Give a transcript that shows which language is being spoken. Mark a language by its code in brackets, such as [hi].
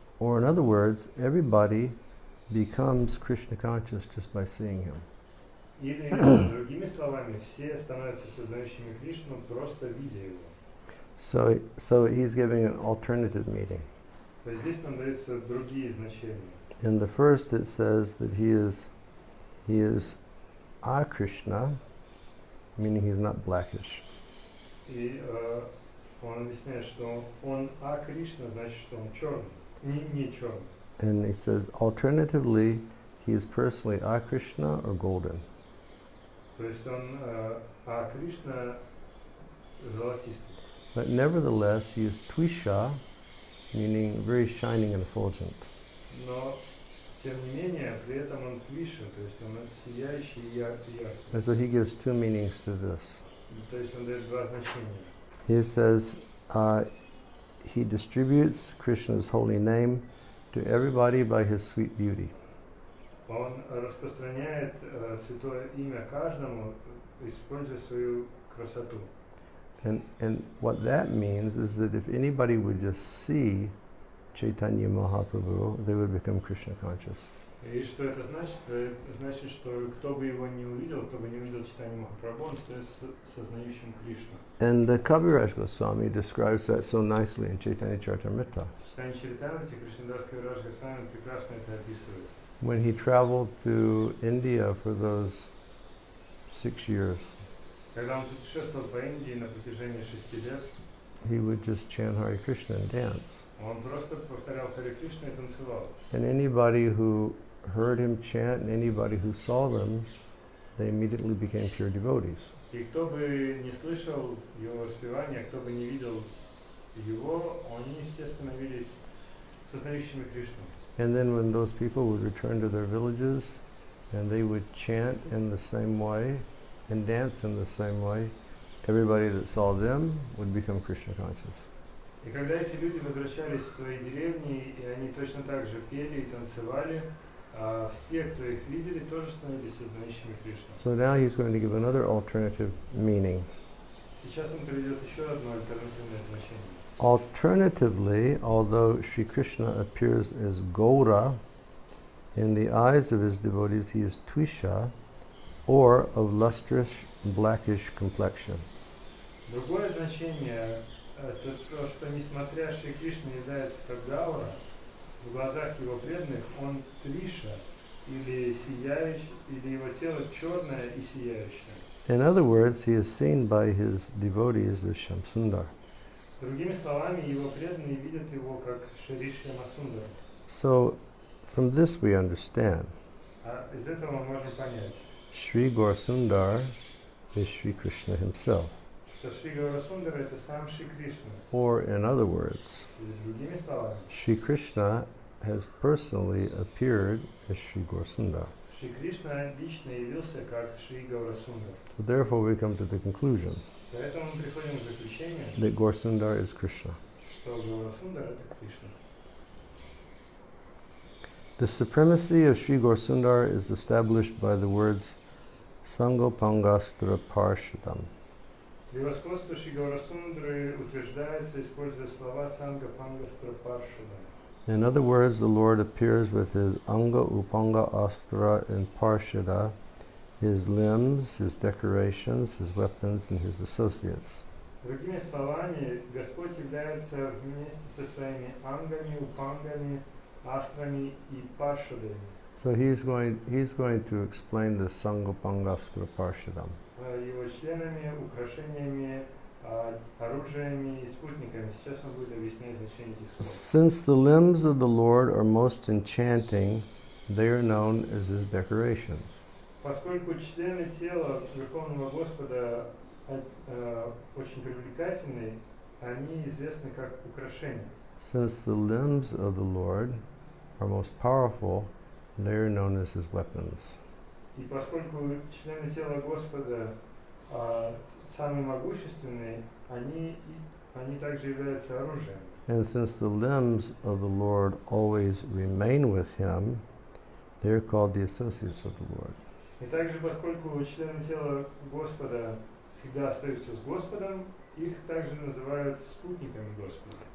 [en] Or in other words, everybody becomes Krishna conscious just by seeing him. [ru] Или, другими словами, все становятся сознающими Кришну, просто видя его. [en] So he's giving an alternative meaning. [ru] То есть здесь нам даются другие значения. [en] In the first it says that he is a Krishna, meaning he's not blackish. [ru] И он объясняет, что он Кришна, значит, что он черный, не черный. [en] And he says alternatively he is personally a Krishna or golden. [ru] То есть он Кришна золотистый. [en] But nevertheless he is Twisha, meaning very shining and effulgent. [ru] Но тем не менее, при этом он Твиша, то есть он сияющий и яркий. [en] And so he gives two meanings to this. [ru] То есть он дает два значения. [en] He says he distributes Krishna's holy name to everybody by his sweet beauty. [ru] Он распространяет святое имя каждому, используя свою красоту. [en] And what that means is that if anybody would just see Chaitanya Mahaprabhu, they would become Krishna conscious. [ru] И что это значит? Это значит, что кто бы его не увидел, кто бы не увидел Чайтанью Махапрабху, он становится сознающим Кришну. [en] And the Kaviraj Goswami describes that so nicely in Chaitanya Charitamrita. [ru] В Чайтанье Чаритамрите Кришнадас Кавирадж Госвами прекрасно это описывает. [en] When he traveled to India for those 6 years, [ru] Когда он путешествовал по Индии на протяжении 6 лет, [en] he would just chant Hare Krishna and dance. [ru] он просто повторял Харе Кришна и танцевал. [en] And anybody who heard him chant and anybody who saw them, they immediately became pure devotees. [ru] И кто бы не слышал его воспевания, кто бы не видел его, они все становились сознающими Кришну. [en] And then when those people would return to their villages and they would chant in the same way and dance in the same way, everybody that saw them would become Krishna conscious. [ru] И когда эти люди возвращались в свои деревни, и они точно так же пели и танцевали, все, кто их видели, тоже становились сознающими Кришну. [en] So now he's going to give another alternative meaning. [ru] Сейчас он приведет еще одно альтернативное значение. [en] Alternatively, although Sri Krishna appears as Gaura, in the eyes of his devotees he is Twisha, or of lustrous blackish complexion. [ru] Другое значение это то, что несмотря Шри Кришна является как Гаура, в глазах его преданных он Твиша, или сияющий, или его тело черное и сияющее. [en] In other words, he is seen by his devotees as Shamsundar. [ru] Другими словами, его преданные видят его как Шри Шьямасундара. [en] So, from this we understand [ru] Из этого мы можем понять, [en] Sri Gaurasundar is Sri Krishna himself. [ru] что Шри Гаурасундара это сам Шри Кришна. [en] Or, in other words, [ru] Или другими словами, [en] Sri Krishna has personally appeared as Sri Gaurasundar. [ru] Шри Кришна лично явился как Шри Гаурасундар. [en] So therefore we come to the conclusion [ru] Поэтому мы приходим к заключению, [en] that Gaurasundar is Krishna. [ru] что Гаурасундар это Кришна. [en] The supremacy of Sri Gaurasundar is established by the words Sangopangastra Parshadam. [ru] Превосходство Шри Гаурасундры утверждается, используя слова Санга Пангастра Паршада. [en] In other words, the Lord appears with his Anga Upanga Astra and Parshada, his limbs, his decorations, his weapons, and his associates. [ru] Другими словами, Господь является вместе со своими ангами, упангами, астрами и паршадами. [en] So he's going to explain the Sangopangastra Parshadam. [ru] Его членами, украшениями, оружиями и спутниками. Сейчас он будет объяснять значение этих слов. [en] Since the limbs of the Lord are most enchanting, they are known as his decorations. [ru] Поскольку члены тела Верховного Господа очень привлекательны, они известны как украшения. [en] Since the limbs of the Lord are most powerful, they are known as his weapons. [ru] И поскольку члены тела Господа самые могущественные, они также являются оружием. [en] And since the limbs of the Lord always remain with him, they are called the associates of the Lord. [ru] И также, поскольку члены тела Господа всегда остаются с Господом, их также называют спутниками Господа.